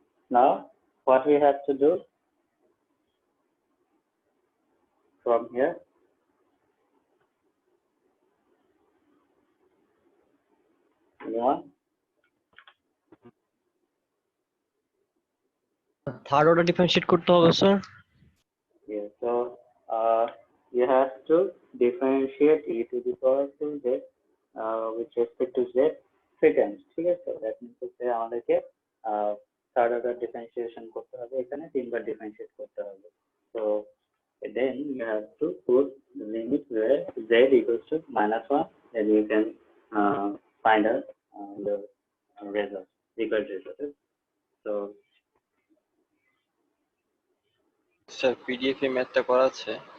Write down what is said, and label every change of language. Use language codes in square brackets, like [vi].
[en] Now, what we have to do from here, anyone? [bn] Third order differentiate করতে হবে sir. [en] Yeah, so you have to differentiate e to the power 2z with respect to z 3 times. [bn] ঠিক আছে? [en] That means [bn] হচ্ছে আমাদেরকে third order differentiation করতে হবে, এখানে 3 বার differentiate করতে হবে। [en] So then you have to put the limit where z equals to minus 1, then you can find out the result, equal result. So [bn] sir PDF এ ম্যাথটা করা আছে।